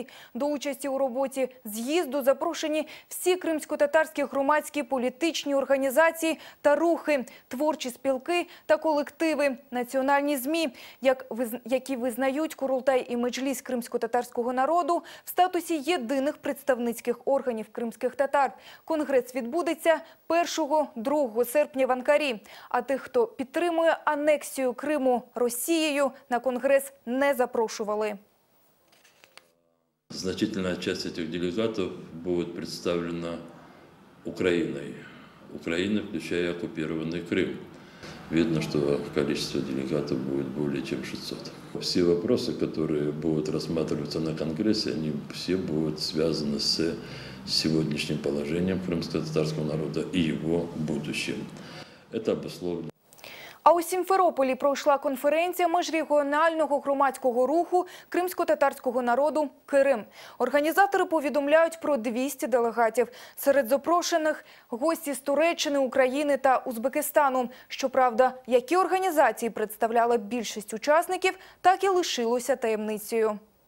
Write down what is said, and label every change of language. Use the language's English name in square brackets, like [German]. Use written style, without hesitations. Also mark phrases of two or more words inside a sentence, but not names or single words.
[Ukrainian] До участі у роботі з'їзду запрошені всі кримськотатарські громадські політичні організації та рухи, творчі спілки та колективи, національні ЗМІ, які визнають Курултай і Меджліс кримськотатарського народу в статусі єдиних представницьких органів кримських татар. Конгрес відбудеться 1-2 серпня в Анкарі. А тих, хто підтримує анексію Криму Росією, на конгрес не запрошували. [Russian] Значительная часть этих делегатов будет представлена Украиной. Украина, включая оккупированный Крым. Видно, что количество делегатов будет более чем 600. Все вопросы, которые будут рассматриваться на Конгрессе, они все будут связаны с сегодняшним положением крымско-татарского народа и его будущим. Это обусловлено. [Ukrainian] А у Сімферополі пройшла конференція міжрегіонального громадського руху кримсько-татарського народу «Кирим». Організатори повідомляють про 200 делегатів. Серед запрошених – гості з Туреччини, України та Узбекистану. Щоправда, які організації представляли більшість учасників, так і лишилося таємницею.